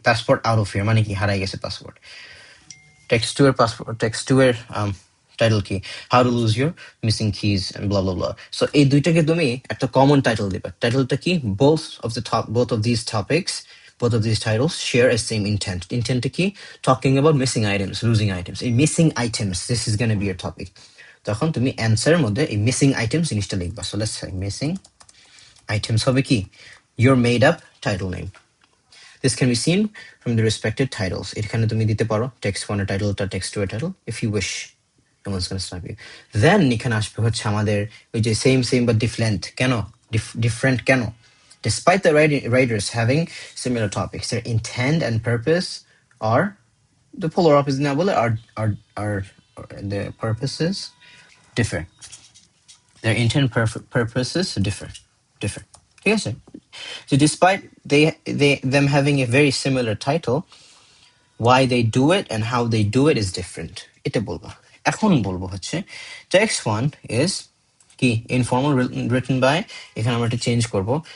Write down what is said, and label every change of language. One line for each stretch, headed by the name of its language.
Bangla: Passport out of here, মানে কি হারাই গেছে পাসপোর্ট। টেক্সট 2 এর টেক্সট 2 এর টাইটেল কি?
English: How to lose your missing keys and blah blah blah. So
Bangla: এই দুইটাকে তুমি একটা কমন টাইটেল দিবে। টাইটেলটা কি?
English: both of these topics, both of these titles share a same intent. Intentটা কি? Talking about missing items, losing items.
Bangla: এই missing items,
English: this is going to be your topic.
Bangla: তখন তুমি অ্যান্সারের মধ্যে এই মিসিং আইটেমস জিনিসটা লিখবা।
English: so let's say missing items
Bangla: হবে কি?
English: your made up title name. This can be seen from the respective titles.
Bangla: এখানে তুমি দিতে পারো text 1 এর টাইটেলটা, text 2 এর title,
English: if you wish. No one's going to stop you.
Bangla: Then এখানে আসবে হচ্ছে আমাদের ওই যে
English: same but different
Bangla: কেন?
English: Different কেন? Despite the writers having similar topics, their intent and purpose are the polar opposite
Bangla: না বলে
English: are the purposes differ. Their intent purposes differ.
Bangla: ঠিক আছে?
English: So despite them having a very similar title, why they do it and how they do it is different.
Bangla: এটা বলবো। এখন বলবো হচ্ছে text 1 is কি
English: informal written by,
Bangla: এখানে আমরা একটা চেঞ্জ করব।